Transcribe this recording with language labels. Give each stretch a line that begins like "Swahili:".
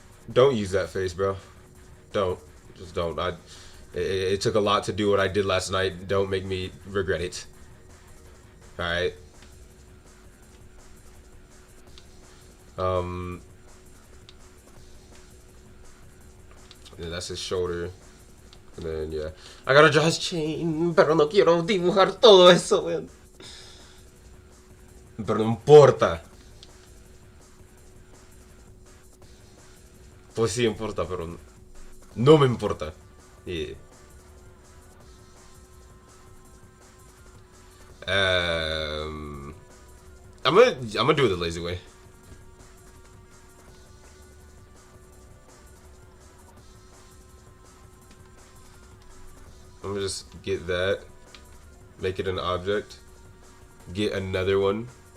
English: Don't use that face, bro. Don't. Just don't. It took a lot to do what I did last night. Don't make me regret it. Alright. Yeah, that's his shoulder. And then, yeah. I gotta draw his chain, pero no quiero dibujar todo eso, weón.
Spanish: Pero no importa. Pues sí importa, pero no me importa.
English: Yeah. I'm gonna do it the lazy way. I'm gonna just get that, make it an object, get another one.